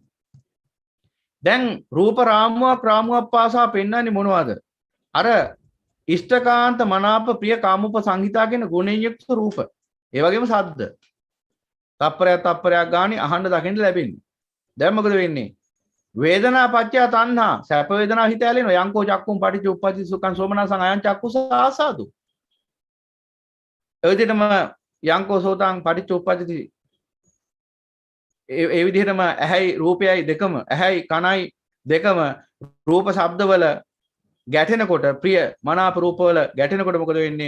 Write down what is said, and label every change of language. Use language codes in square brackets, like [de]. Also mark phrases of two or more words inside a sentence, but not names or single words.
[si] දැන් රූප රාමුවක් පාසා පෙන්වන්නේ මොනවද? අර ඉෂ්ඨකාන්ත මනාප ප්‍රිය කාමුප සංහිතා කියන ගුණයෙන් යුක්ත රූප. ඒ වගේම ශබ්ද. තප්පරයක් ගානේ අහන්න දකින්න ලැබෙන්නේ. දැන් මොකද වෙන්නේ? වේදනා පත්‍ය තණ්හා සැප වේදනා හිත ඇලෙනවා. [pi] යංකෝ චක්කුම් පටිච්ච උප්පජ්ජති සුඛං සෝමනසං අයං චක්කුස ආසාදු. [si] ඒ විදිහටම [pi] යංකෝ සෝතං පටිච්ච උප්පජ්ජති [si] ඒ විදිහටම ඇහැයි රූපයයි දෙකම ඇහැයි කනයි දෙකම රූප ශබ්දවල ගැටෙනකොට ප්‍රිය මනාප රූපවල ගැටෙනකොට මොකද වෙන්නේ?